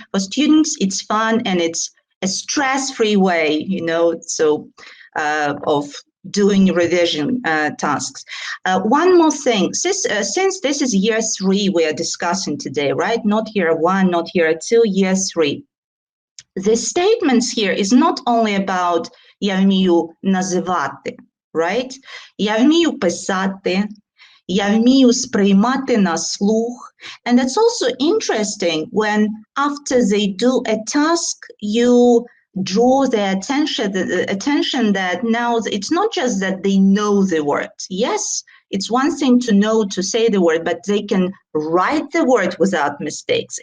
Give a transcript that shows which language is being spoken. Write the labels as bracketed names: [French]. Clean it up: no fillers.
[English] For students, it's fun and it's a stress-free way, of doing revision tasks. One more thing, since this is year 3 we are discussing today, right? Not year 1, not year 2, year 3. The statements here is not only about [Ukrainian] я вмію називати, [English] right? [Ukrainian] Я вмію писати, я вмію сприймати на слух. [English] And it's also interesting when after they do a task, you draw their attention that now it's not just that they know the word. Yes, it's one thing to know, to say the word, but they can write the word without mistakes.